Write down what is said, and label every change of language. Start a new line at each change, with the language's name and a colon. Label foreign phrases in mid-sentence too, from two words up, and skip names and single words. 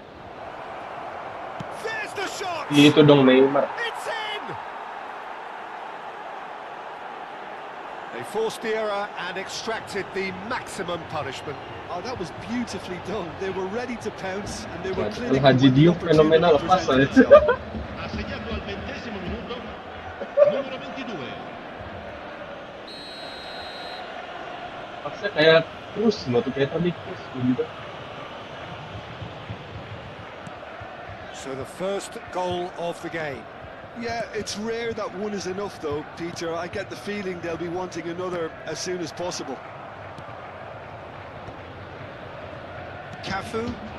English: There's the shot!
Indonesian: Itu dong Neymar.
English: It's in! They forced the error and extracted the maximum punishment. Oh, that was beautifully done. They were ready to pounce, and they were
Indonesian: Al
English: clinical
Indonesian: Haji
English: when the
Indonesian: Diouf fenomenal
English: opportunity
Indonesian: pas
English: presented
Indonesian: saya.
English: itself.
Italian: Ha segnato al 20° minuto numero 22.
Indonesian: Pasnya kayak terus loh tuh kayak tadi terus gitu.
English: So the first goal of the game. Yeah, it's rare that one is enough, though, Peter. I get the feeling they'll be wanting another as soon as possible. Cafu.